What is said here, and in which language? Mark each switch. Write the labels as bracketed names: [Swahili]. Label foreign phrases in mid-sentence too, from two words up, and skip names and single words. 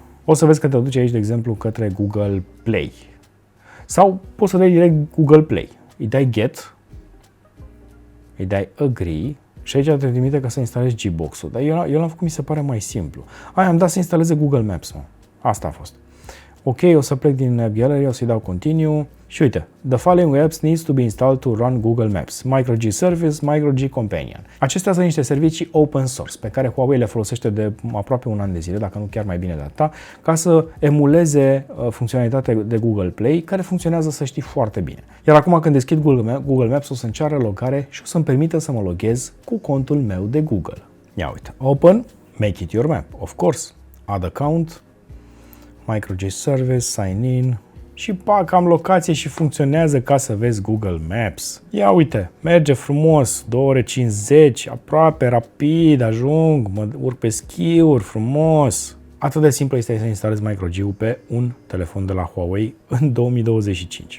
[Romanian] O să vezi că te duci aici, de exemplu, către Google Play. Sau poți să dai direct Google Play. Îi dai Get, îi dai Agree și aici te trimite ca să instalezi Gbox-ul. Dar eu l-am făcut, mi se pare mai simplu. Am dat să instaleze Google Maps, mă. Asta a fost. Ok, o să plec din App Gallery, o să-i dau Continue și uite, [English] the following apps needs to be installed to run Google Maps, MicroG Service, MicroG Companion. [Romanian] Acestea sunt niște servicii [English] open source [Romanian] pe care Huawei le folosește de aproape un an de zile, dacă nu chiar mai bine de atâta, ca să emuleze funcționalitatea de Google Play, care funcționează, să știi, foarte bine. Iar acum când deschid Google Maps o să-mi ceară logare și o să-mi permită să mă loghez cu contul meu de Google. Ia uite, [English] Open, Make it your map, of course, Add account, MicroG Service, Sign in [Romanian] și pac, am locație și funcționează ca să vezi Google Maps. Ia uite, merge frumos, 2 ore 50, aproape, rapid, ajung, mă urc pe schiuri, frumos. Atât de simplu este să instalezi MicroG-ul pe un telefon de la Huawei în 2025.